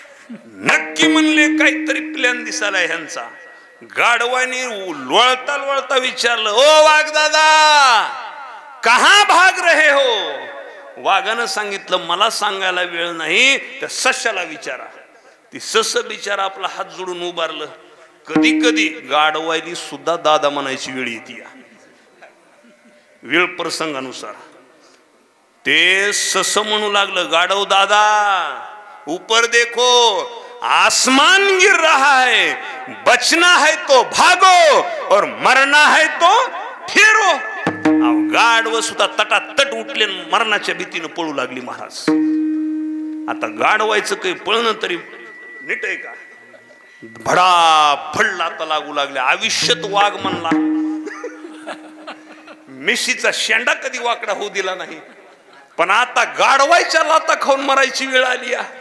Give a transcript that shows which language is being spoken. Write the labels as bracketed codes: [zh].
[mr] नक्की म्हणले काहीतरी प्लॅन दिसायला ह्यांचा. गाढवाने लोळता लोळता विचारलं, ओ वाघ दादा, [hi] कहा भाग रहे हो? [mr] वाघानं सांगितलं, मला सांगायला वेळ नाही, त्या सश्याला विचारा. ती सस बिचारा आपला हात जोडून उभारलं. कधी कधी गाढवायनी सुद्धा दादा म्हणायची वेळ येते, वेळ प्रसंगानुसार. ते सस म्हणू लागलं, [hi] गाढव दादा ऊपर देखो, आसमान गिर रहा है, बचना है तो भागो और मरना है तो फिरो. [mr] गाढव सुद्धा तटातट उठले, मरणाच्या भीतीनं पळू लागली महाराज. आता गाढवायचं काही पळणं तरी नीट आहे का? भडाभड लाता लागू लागल्या. आयुष्यात वाघ म्हणला, मिशीचा शेंडा कधी वाकडा होऊ दिला नाही, पण आता गाढवायच्या लाता खाऊन मरायची वेळ आली.